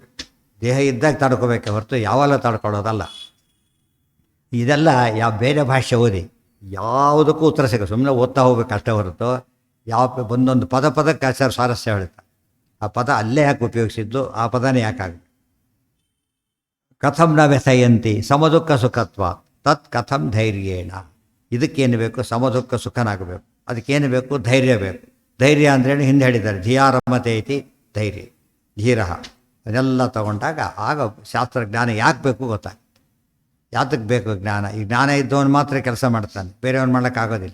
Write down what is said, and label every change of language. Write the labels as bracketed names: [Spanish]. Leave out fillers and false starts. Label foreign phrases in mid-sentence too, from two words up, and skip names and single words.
[Kannada] ದೇಹ ಇದ್ದಾಗ ತಡ್ಕೋಬೇಕೆ ಹೊರತು ಯಾವೆಲ್ಲ ತಡ್ಕೊಳ್ಳೋದಲ್ಲ. ಇದೆಲ್ಲ ಬೇರೆ ಭಾಷೆ ಓದಿ ಯಾವುದಕ್ಕೂ ಉತ್ತರ ಸಿಗೋದು. ಸುಮ್ಮನೆ ಓದ್ತಾ ಹೋಗ್ಬೇಕು ಅಷ್ಟೇ ಹೊರತು ಯಾವ ಒಂದೊಂದು ಪದಕ್ಕೆ ಆಚಾರ ಸ್ವಾರಸ್ಯ ಹೇಳ್ತಾರೆ. ಆ ಪದ ಅಲ್ಲೇ ಯಾಕೆ ಉಪಯೋಗಿಸಿದ್ದು, ಆ ಪದನೇ ಯಾಕಾಗಬೇಕು. [Sanskrit] ಕಥಂ ನ ವ್ಯಥಯಂತಿ ಸಮದುಃಖ ಸುಖತ್ವ ತತ್ ಕಥಂ ಧೈರ್ಯೇಣ. [Kannada] ಇದಕ್ಕೇನು ಬೇಕು? ಸಮದುಃಖ ಸುಖನಾಗಬೇಕು. ಅದಕ್ಕೇನು ಬೇಕು? ಧೈರ್ಯ ಬೇಕು. ಧೈರ್ಯ ಅಂದ್ರೇನು ಹಿಂದೆ ಹೇಳಿದ್ದಾರೆ, [Sanskrit] ಧಿಯಾರಮತೆ ಐತಿ ಧೈರ್ಯ, [Kannada] ಧೀರ. ಅದೆಲ್ಲ ತಗೊಂಡಾಗ ಆಗ ಶಾಸ್ತ್ರಜ್ಞಾನ ಯಾಕೆ ಬೇಕು ಗೊತ್ತಾಗುತ್ತೆ. ಯಾತಕ್ಕೆ ಬೇಕು ಜ್ಞಾನ? ಈ ಜ್ಞಾನ ಇದ್ದವನು ಮಾತ್ರ ಕೆಲಸ ಮಾಡ್ತಾನೆ, ಬೇರೆಯವ್ನು ಮಾಡೋಕ್ಕಾಗೋದಿಲ್ಲ.